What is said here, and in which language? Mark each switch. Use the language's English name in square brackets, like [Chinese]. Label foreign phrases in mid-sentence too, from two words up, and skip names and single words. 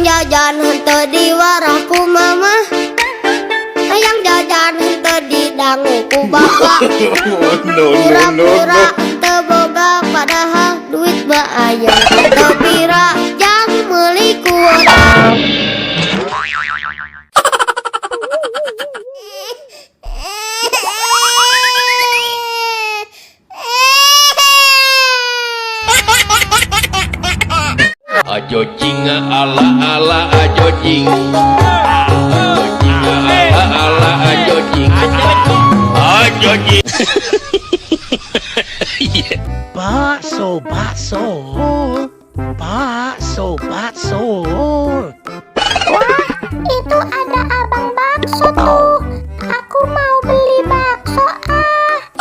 [Sundanese] jajan henteu di warahku mama, hayang jajan henteu di danguku bapak. Pura-pura teu boga padahal duit mah aya, teu pira jang meuli kuota. Ajo jinga ala ala ajo jing, ajo jinga ala ala ajo jing, ajo jing. [Indonesian] Bakso, bakso, bakso, bakso. Wah, itu ada abang bakso tuh. Aku mau beli bakso ah.